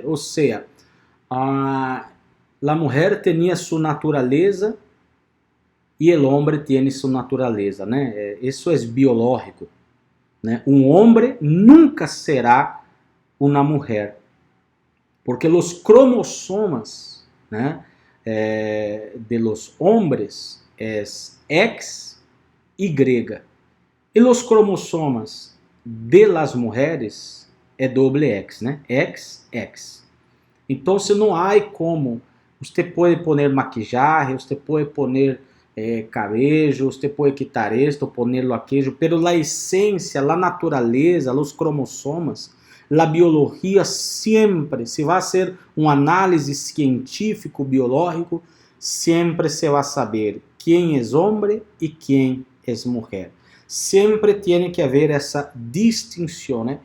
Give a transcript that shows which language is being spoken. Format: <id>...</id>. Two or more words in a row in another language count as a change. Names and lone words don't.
<pt>Ou seja, a mulher tinha sua natureza e o homem tem sua natureza, né? Isso é biológico, né? Um homem nunca será uma mulher, porque os cromossomas, né,</pt> <es>de los hombres</es> <pt>é X, Y, e os cromossomas</pt> <es>de las mujeres</es> <pt>é doble X, né? X, X. Então, se não há como, você pode pôr maquiagem, você pode pôr cabello, você pode</pt> <es>quitar esto, ponerlo aquello, pero</es> <pt>a essência, a natureza, os cromossomas, a biologia sempre, se vai ser uma análise científico biológico, sempre se vai saber quem é homem e quem é mulher. Sempre tem que haver essa distinção, né?</pt>